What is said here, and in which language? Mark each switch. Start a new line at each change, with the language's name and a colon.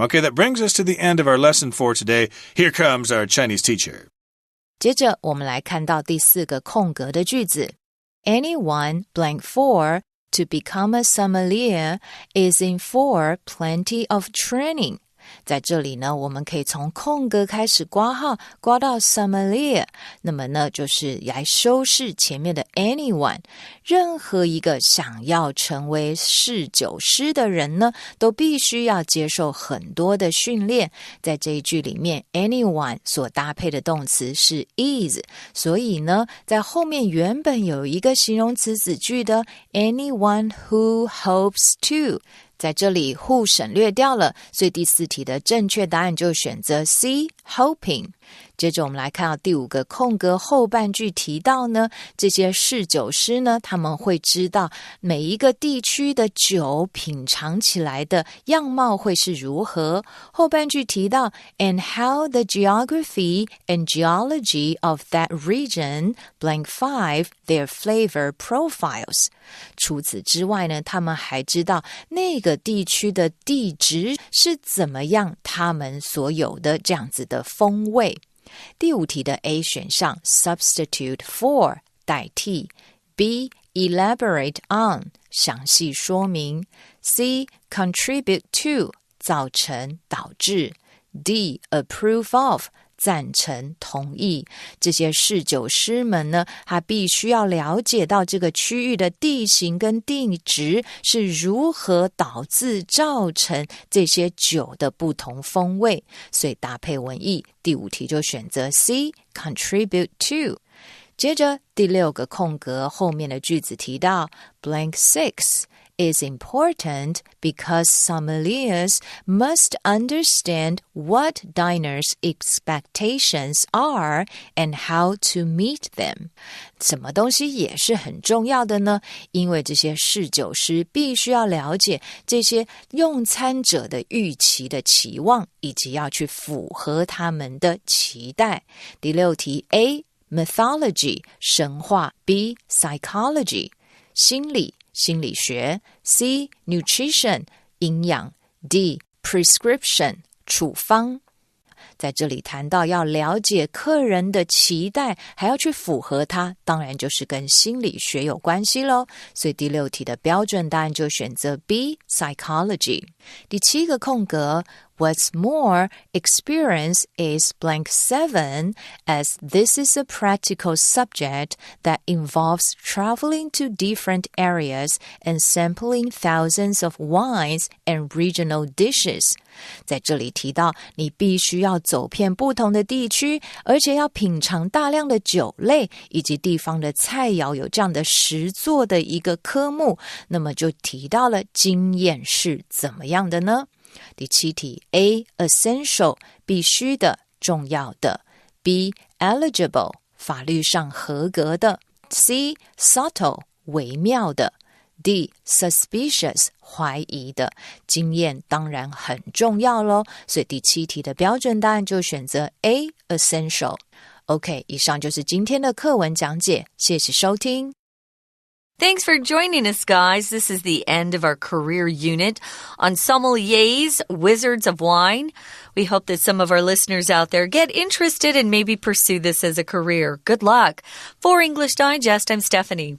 English: Okay, that brings us to the end of our lesson for today. Here comes our Chinese teacher.
Chinese: 接着我们来看到第4个空格的句子
English: Anyone blank for to become a sommelier is in for plenty of training.
Chinese: 在这里呢，我们可以从空格开始括号，括到 sommelier， 那么呢，就是来修饰前面的 anyone。任何一个想要成为侍酒师的人呢，都必须要接受很多的训练。在这一句里面 anyone 所搭配的动词是 is， 所以呢，在后面原本有一个形容词子句的
English: anyone who hopes to，
Chinese: 在这里 who 省略掉了，所以第4题的正确答案就选择 C hoping。接着我们来看到第5个空格后半句提到呢，这些侍酒师呢，他们会知道每一个地区的酒品尝起来的样貌会是如何。后半句提到
English: and how the geography and geology of that region blank 5 their flavor profiles。
Chinese: 除此之外呢，他们还知道那个地区的地质是怎么样，他们所有的这样子的风味。第5题的 A 选项 substitute for 代替 B elaborate on 详细说明 C contribute to 造成导致 D approve of赞成同意。这些侍酒师们呢，他必须要了解到这个区域的地形跟地质是如何导致造成这些酒的不同风味，所以搭配文意第5题就选择 C contribute to。接着第6个空格后面的句子提到
English: blank 6 is important because sommeliers must understand what diners' expectations are and how to meet them.
Chinese: 什么东西也是很重要的呢？因为这些侍酒师必须要了解这些用餐者的预期的期望，以及要去符合他们的期待。第6题 A mythology 神话 B psychology 心理学 C nutrition 营养 D prescription 处方。在这里谈到要了解客人的期待，还要去符合它，当然就是跟心理学有关系咯。所以第6题的标准答案就选择 B psychology。第7个空格
English: What's more, experience is blank 7 as this is a practical subject that involves traveling to different areas and sampling thousands of wines and regional dishes.
Chinese: 在这里提到你必须要走遍不同的地区，而且要品尝大量的酒类以及地方的菜肴，有这样的实作的一个科目，那么就提到了经验是怎么样的呢？第7题 A essential 必须的重要的 B eligible 法律上合格的 C subtle 微妙的 D suspicious 怀疑的。经验当然很重要咯，所以第7题的标准答案就选择 A essential。 OK， 以上就是今天的课文讲解，谢谢收听。
English: Thanks for joining us, guys. This is the end of our career unit on sommeliers, wizards of wine. We hope that some of our listeners out there get interested and maybe pursue this as a career. Good luck. For English Digest, I'm Stephanie.